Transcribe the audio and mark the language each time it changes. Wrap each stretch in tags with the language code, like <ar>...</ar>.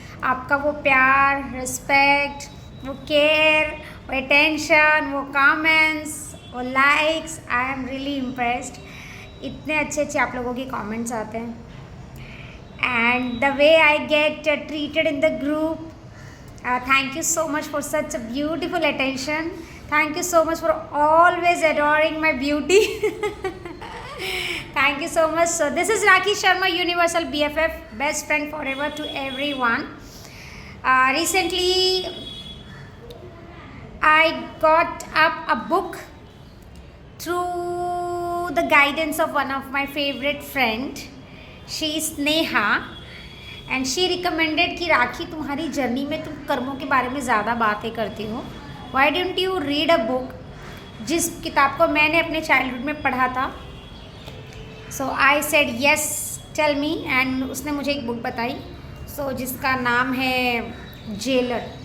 <hi>आपका वो प्यार, रिस्पेक्ट, वो केयर, वो अटेंशन, वो कमेंट्स, वो likes,</hi> <en>I am really impressed.</en> <hi>इतने अच्छे अच्छे आप लोगों के कमेंट्स आते हैं</hi> <en>And the way I get treated in the group. Thank you so much for such a beautiful attention. Thank you so much for always adoring my beauty. Thank you so much. So this is Rakhi Sharma, Universal BFF, best friend forever to everyone. Recently, I got up a book through the guidance of one of my favorite friend. She is Neha. And she recommended</en> <hi>कि राखी, तुम्हारी journey में तुम कर्मों के बारे में ज़्यादा बातें करती हो,</hi> <en>why don't you read a book,</en> <hi>जिस किताब को मैंने अपने चाइल्डहुड में पढ़ा था।</hi> <en>So I said yes, tell me.</en> <hi>And उसने मुझे एक बुक बताई, जिसका नाम है जेलर।</hi>